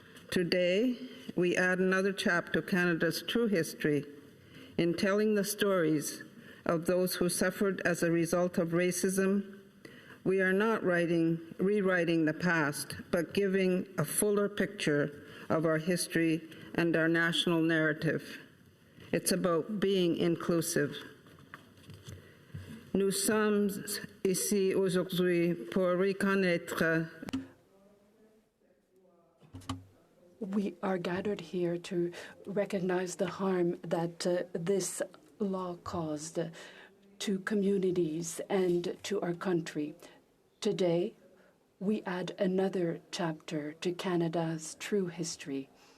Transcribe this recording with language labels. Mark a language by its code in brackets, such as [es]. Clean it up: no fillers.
[en] Today, we add another chapter to Canada's true history in telling the stories of those who suffered as a result of racism. We are not rewriting the past, but giving a fuller picture of our history and our national narrative. It's about being inclusive. [fr] Nous sommes ici aujourd'hui pour reconnaître. [en] We are gathered here to recognize the harm that this law caused to communities and to our country. Today, we add another chapter to Canada's true history.